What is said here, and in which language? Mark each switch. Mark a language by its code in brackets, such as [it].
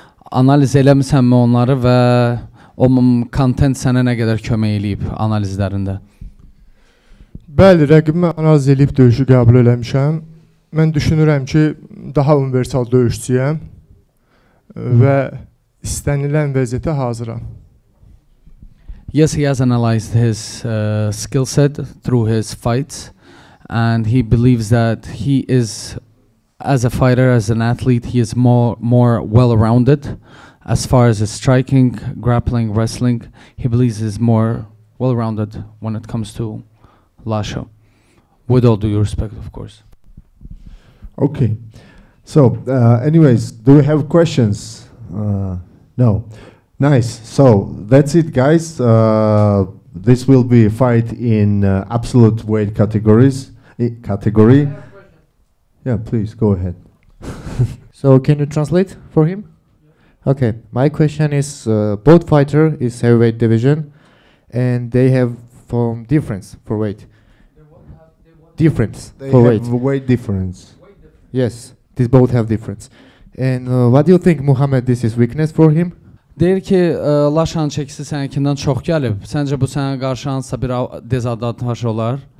[az] Analiz eləmisənmi onları və o content sənə nə qədər kömək eləyib analizlərində? Bəli, rəqibimi analiz eləyib döyüşü qəbul eləmişəm. Mən düşünürəm ki, daha universal döyüşçüyəm və istənilən vəziyyətə hazıram. [en] Yes, he has analyzed his skill set through his fights, and he believes that he is, as a fighter, as an athlete, he is more well-rounded as far as his striking, grappling, wrestling. He believes he's more well-rounded when it comes to Lasha. With all due respect, of course. Okay. So, anyways, do we have questions? No. Nice. So that's it, guys. This will be a fight in absolute weight category. Yeah, please go ahead. So can you translate for him? Okay. My question is, both fighter is heavyweight division, and they have difference for weight. difference They for have weight difference. Yes, these both have difference. And what do you think, Muhammed, this is weakness for him? [az] Deyir ki, Laşanın çəkisi səninkindən çox gəlib. Səncə bu sənə qarşı hansısa bir dezavantaj olar?